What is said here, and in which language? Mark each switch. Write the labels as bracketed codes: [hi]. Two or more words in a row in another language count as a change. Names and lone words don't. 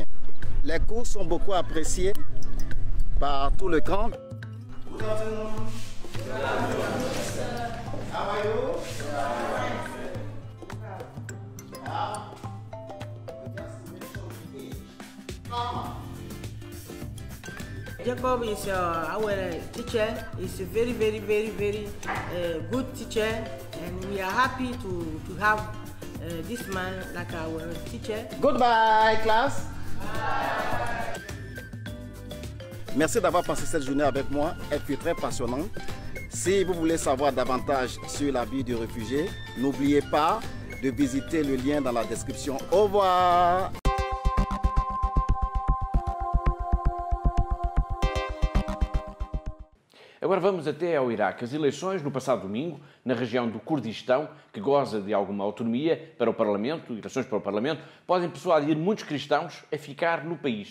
[fr] Les cours sont beaucoup appréciés par tout le camp. [en] Jacob is our teacher. He's a very good teacher, and we are happy to have this man like our teacher. Goodbye, class. [fr] Merci d'avoir passé cette journée avec moi. Elle fut très passionnante. Si vous voulez savoir davantage sur la vie du réfugié, n'oubliez pas de visiter le lien dans la description. Au revoir. [pt] Agora vamos até ao Iraque. As eleições no passado domingo, na região do Kurdistão, que goza de alguma autonomia para o Parlamento, eleições para o Parlamento, podem persuadir muitos cristãos a ficar no país.